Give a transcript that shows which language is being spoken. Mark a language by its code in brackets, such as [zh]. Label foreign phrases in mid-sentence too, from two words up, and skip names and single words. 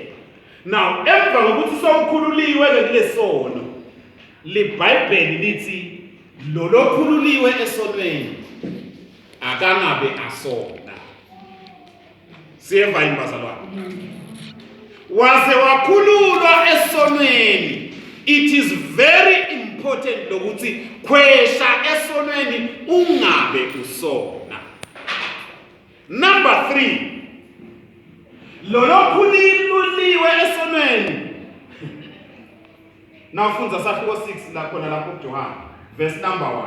[ss] Now emva kokuthi sowukhululiwe kulesono liBhayibheli lithi lo lokhululiwe esonweni akangabe asona. Siyeva imbazalwane. Wase wakhululwa esonweni. [en] It is very important [ss] lokuthi khwesha esonweni ungabe usona. [en] Number 3. [ss] Lolokhululiwe esonweni. Nafunza sahluko 6 la khona lapho kuJohane [en] verse number [ss] 1.